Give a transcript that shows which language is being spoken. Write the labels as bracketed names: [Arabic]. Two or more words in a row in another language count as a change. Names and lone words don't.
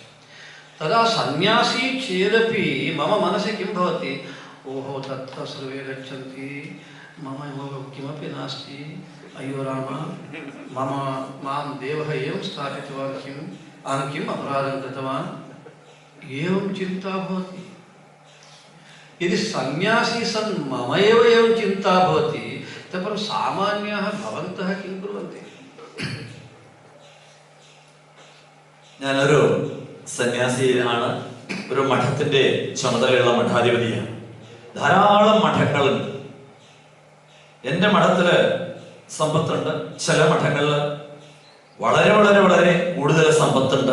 [Sanskrit] तदा सन्यासी चेदपि मम मनसि किं भवति, ओहो तत्र सर्वे गच्छन्ति, मम किमपि नास्ति, अयो राम, मम मां देवः एवं स्थापितवान्, किम् अहं किम् अपराधं कृतवान्, एवं चिन्ता भवति. यदि सन्यासी सन् मम एवं चिन्ता भवति, तत्र सामान्याः भवन्तः किं कुर्वन्ति? [Malayalam] ഞാനൊരു സന്യാസിയാണ്, ഒരു മഠത്തിന്റെ ചുമതലയുള്ള മഠാധിപതിയാണ്. ധാരാളം മഠങ്ങളുണ്ട്. എൻ്റെ മഠത്തില് സമ്പത്തുണ്ട്. ചില മഠങ്ങളിൽ വളരെ വളരെ വളരെ കൂടുതൽ സമ്പത്തുണ്ട്.